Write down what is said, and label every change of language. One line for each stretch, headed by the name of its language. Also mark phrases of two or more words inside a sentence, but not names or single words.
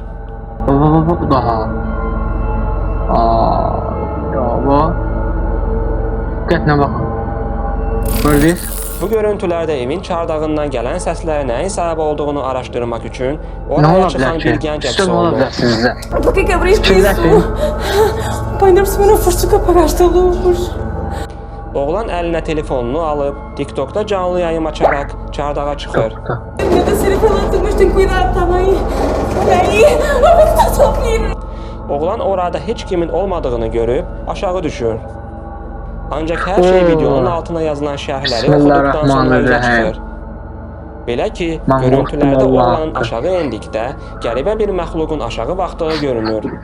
Azerbaijani: Daha. Diqqətlə baxın. Gördünüz? Bu görüntülərdə evin çardağından gələn səslərə nəyin səbəb olduğunu araşdırmaq üçün oraya çıxan bir gənc əks olunur.
Portuguese: Por que abriste isso? Pai, não precisa, não foste tu que apagaste a luz.
Azerbaijani: Oğlan əlinə telefonunu alıb, TikTok'da canlı yayım açaraq çardağa çıxır.
Portuguese: Eu tô sendo falando, mas tem cuidado também. Olha aí, olha que tá sofrendo.
Azerbaijani: Oğlan orada heç kimin olmadığını görüb aşağı düşür. Ancaq hər şey videonun altına yazılan şərhləri oxuduqdan sonra üzə çıxır. Belə ki, görüntülərdə oğlanın aşağı endikdə qəribə bir məxluqun aşağı baxdığı görünür.